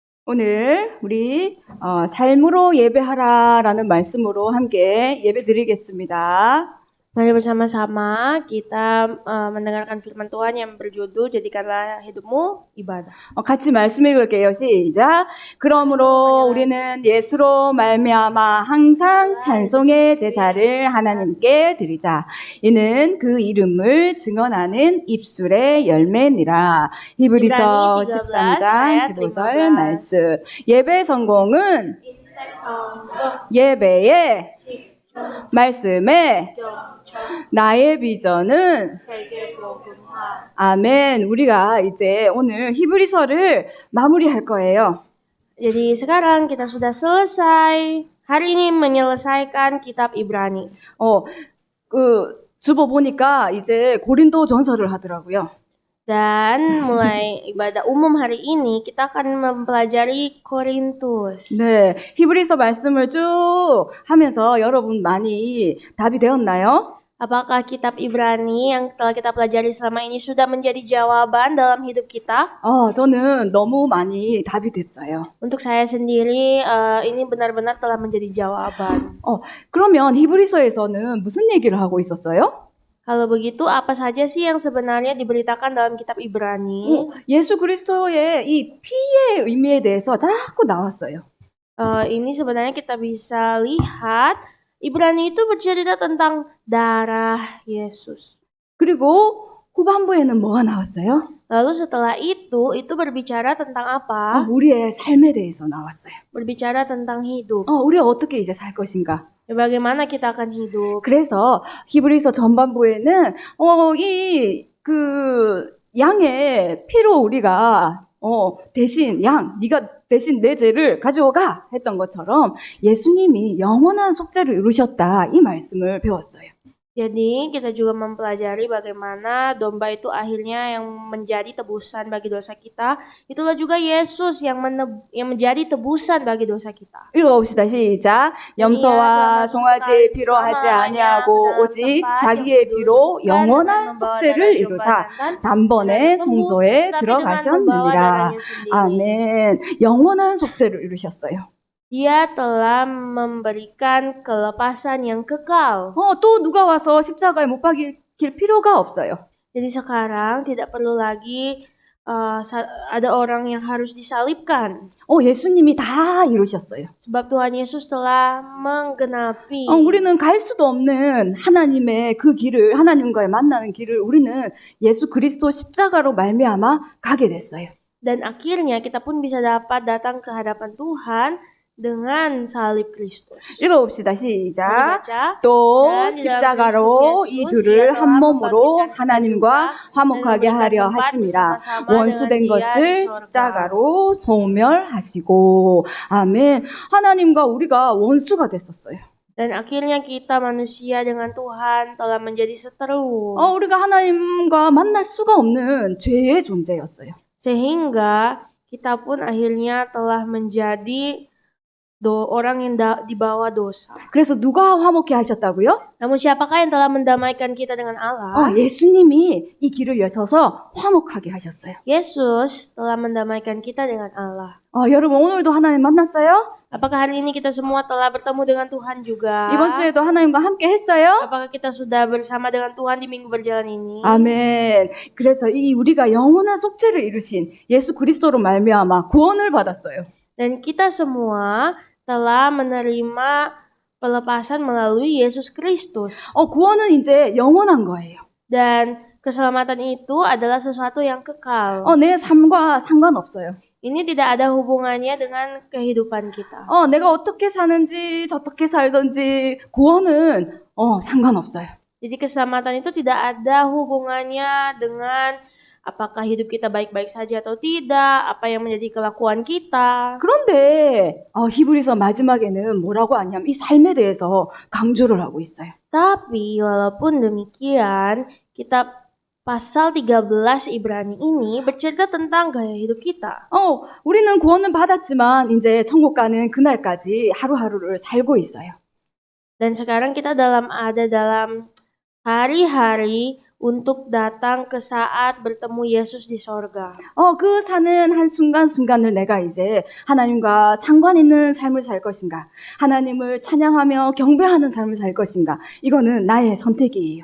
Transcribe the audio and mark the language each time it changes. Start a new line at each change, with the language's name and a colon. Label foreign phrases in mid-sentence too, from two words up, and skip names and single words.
Korean: 오늘 우리 삶으로 예배하라라는 말씀으로 함께 예배 드리겠습니다.
Indonesian: Mari bersama-sama kita mendengarkan firman Tuhan yang berjudul Jadikanlah hidupmu ibadah.
Korean: 같이 말씀 읽을게요. 시작. 그러므로 우리는 예수로 말미암아 항상 찬송의 제사를 하나님께 드리자. 이는 그 이름을 증언하는 입술의 열매니라. 히브리서 13장 15절 말씀. 예배 성공은 예배의 말씀에 나의 비전은 아멘. 우리가 이제 오늘 히브리서를 마무리할 거예요.
Indonesian: Jadi sekarang kita sudah selesai hari ini menyelesaikan kitab Ibrani.
Korean: 주보 보니까 이제 고린도 전서를 하더라고요.
Indonesian: Dan mulai ibadah umum hari ini kita akan mempelajari Korintus.
Korean: 네, 히브리서 말씀을 쭉 하면서 여러분 많이 답이 되었나요?
Indonesian: Apakah kitab Ibrani yang telah kita pelajari selama ini sudah menjadi jawaban dalam hidup kita?
Korean: 저는 너무 많이 답이 됐어요.
Indonesian: Untuk saya sendiri ini benar-benar telah menjadi jawaban.
Korean: 그러면 히브리서에서는 무슨 얘기를 하고 있었어요?
Indonesian: Kalau begitu, apa saja sih yang sebenarnya diberitakan dalam kitab Ibrani?
Korean: 예수 그리스도의 이 피의 의미에 대해서 자꾸 나왔어요.
Indonesian: Ini sebenarnya kita bisa lihat Ibrani itu bercerita tentang darah Yesus.
Korean: 그리고 후반부에는 뭐가 나왔어요?
Indonesian: Lalu setelah itu berbicara tentang apa?
Korean: 우리의 삶에 대해서 나왔어요.
Indonesian: Berbicara tentang hidup.
Korean: 우리가 어떻게 이제 살 것인가?
Indonesian: Bagaimana kita akan hidup?
Korean: 그래서 히브리서 전반부에는 양의 피로 우리가 대신 네가 대신 내 죄를 가져오가 했던 것처럼 예수님이 영원한 속죄를 이루셨다 이 말씀을 배웠어요.
Indonesian: Jadi kita juga mempelajari bagaimana domba itu akhirnya yang menjadi tebusan bagi dosa kita. Itulah juga Yesus yang menjadi tebusan bagi dosa kita.
Korean: 읽어봅시다. 시작. 염소와 송아지의 피로 하지 아니하고 오직 자기의 피로 영원한 속죄를 이루사 단번에 성소에 들어가셨느니라. 아멘. 영원한 속죄를 이루셨어요.
Indonesian: Dia telah memberikan kelepasan yang kekal.
Korean: 또 누가 와서 십자가에 못 박힐 필요가 없어요.
Indonesian: Jadi sekarang tidak perlu lagi ada orang yang harus disalibkan.
Korean: 예수님이 다 이루셨어요.
Indonesian: Sebab Tuhan Yesus telah menggenapi.
Korean: 우리는 갈 수도 없는 하나님의 그 길을, 하나님과의 만나는 길을 우리는 예수 그리스도 십자가로 말미암아 가게 됐어요.
Indonesian: Dan akhirnya kita pun bisa dapat datang ke hadapan Tuhan dengan salib Kristus.
Korean: 읽어봅시다. 시작. 또 십자가로 이 둘을 한 몸으로 하나님과 화목하게 하려 하심이라. 원수된 것을 십자가로 소멸하시고. 아멘. 하나님과 우리가 원수가 됐었어요.
Indonesian: Dan akhirnya kita manusia dengan Tuhan telah menjadi seteru.
Korean: 우리가 하나님과 만날 수가 없는 죄의 존재였어요.
Indonesian: Sehingga kita pun akhirnya telah menjadi orang yang di bawah dosa.
Korean: 그래서 누가 화목케 하셨다고요?
Indonesian: Namun siapakah yang telah mendamaikan kita dengan Allah?
Korean: 예수님이 이 길을 여셔서 화목하게 하셨어요.
Indonesian: Yesus telah mendamaikan kita dengan Allah.
Korean: 여러분 오늘도 하나님 만났어요?
Indonesian: Apakah hari ini kita semua telah bertemu dengan Tuhan juga?
Korean: 이번 주에도 하나님과 함께 했어요?
Indonesian: Apakah kita sudah bersama dengan Tuhan di minggu berjalan ini?
Korean: 아멘. 그래서 우리가 영원한 속죄를 이루신 예수 그리스도로 말미암아 구원을 받았어요.
Indonesian: Dan kita semua telah menerima pelepasan melalui Yesus Kristus.
Korean: 구원은 이제 영원한 거예요.
Indonesian: Dan keselamatan itu adalah sesuatu yang kekal.
Korean: 내 삶과 상관없어요.
Indonesian: Ini tidak ada hubungannya dengan kehidupan kita.
Korean: 내가 어떻게 사는지 저떻게 살든지 구원은 상관없어요.
Indonesian: Jadi keselamatan itu tidak ada hubungannya dengan apakah hidup kita baik-baik saja atau tidak, apa yang menjadi kelakuan kita.
Korean: 그런데 히브리서 마지막에는 뭐라고 하냐면 이 삶에 대해서 강조를 하고 있어요.
Indonesian: Tapi walaupun demikian, kitab pasal 13 Ibrani ini bercerita tentang gaya hidup kita.
Korean: 우리는 구원을 받았지만 이제 천국 가는 그날까지 하루하루를 살고 있어요.
Indonesian: Dan sekarang kita dalam hari-hari untuk datang ke saat bertemu Yesus di sorga.
Korean: 그 사는 한 순간순간을 내가 이제 하나님과 상관 있는 삶을 살 것인가, 하나님을 찬양하며 경배하는 삶을 살 것인가, 이거는 나의 선택이에요.